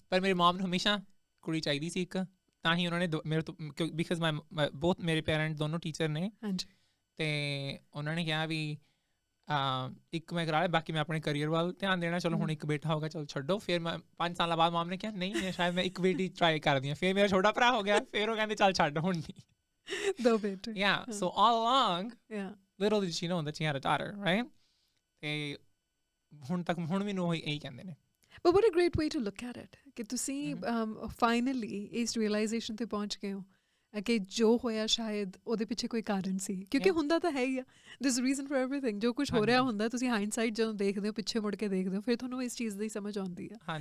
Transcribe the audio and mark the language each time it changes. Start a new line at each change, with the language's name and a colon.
Punjabi: ਪਰ ਮੇਰੇ ਮਾਮ ਨੂੰ ਹਮੇਸ਼ਾ ਕੁੜੀ ਚਾਹੀਦੀ ਸੀ ਇੱਕ, ਤਾਂ ਹੀ ਉਹਨਾਂ ਨੇ ਮੇਰੇ ਤੋਂ, ਬਿਕਾਜ਼ ਬੋਥ ਮੇਰੇ ਪੇਰੈਂਟਸ ਦੋਨੋਂ ਟੀਚਰ ਨੇ, ਤੇ ਉਹਨਾਂ ਨੇ ਕਿਹਾ ਵੀ ਇੱਕ ਮੈਂ ਕਰਾ ਲਿਆ, ਬਾਕੀ ਮੈਂ ਆਪਣੇ ਕਰੀਅਰ ਵੱਲ ਧਿਆਨ ਦੇਣਾ। ਚਲੋ ਹੁਣ ਇੱਕ ਬੇਟਾ ਹੋਗਾ, ਚਲੋ ਛੱਡੋ। ਫਿਰ ਮੈਂ 5 ਸਾਲਾਂ ਬਾਅਦ ਮਾਮ ਨੇ ਕਿਹਾ ਨਹੀਂ ਸ਼ਾਇਦ ਮੈਂ ਇੱਕ ਬੇਟੀ ਟਰਾਈ ਕਰਦੀ ਹਾਂ। ਫਿਰ ਮੇਰਾ ਛੋਟਾ ਭਰਾ ਹੋ ਗਿਆ, ਫਿਰ ਉਹ ਕਹਿੰਦੇ ਚੱਲ ਛੱਡ ਹੁਣ ਨਹੀਂ। 2 ਬੇਟੇ।
English: So all along little did she know that she had a daughter, right?
Punjabi: ਤੇ ਹੁਣ ਮੈਨੂੰ ਉਹ ਇਹੀ ਕਹਿੰਦੇ ਨੇ।
English: But what a great way to look at it
Punjabi: ਕਿ ਤੁਸੀਂ finally ਇਸ realization ਤੇ ਪਹੁੰਚ ਗਏ ਹੋ ਕਿ ਜੋ ਹੋਇਆ ਸ਼ਾਇਦ ਉਹਦੇ ਪਿੱਛੇ ਕੋਈ ਕਾਰਨ ਸੀ, ਕਿਉਂਕਿ ਹੁੰਦਾ ਤਾਂ ਹੈ ਹੀ ਆ,
English: there's a reason for everything।
Punjabi: ਜੋ ਕੁਝ ਹੋ ਰਿਹਾ ਹੁੰਦਾ, ਤੁਸੀਂ ਹਾਈਂਡਸਾਈਟ ਜਦੋਂ ਦੇਖਦੇ ਹੋ, ਪਿੱਛੇ ਮੁੜ ਕੇ ਦੇਖਦੇ ਹੋ, ਫਿਰ ਤੁਹਾਨੂੰ ਇਸ ਚੀਜ਼ ਦੀ ਸਮਝ ਆਉਂਦੀ ਆ।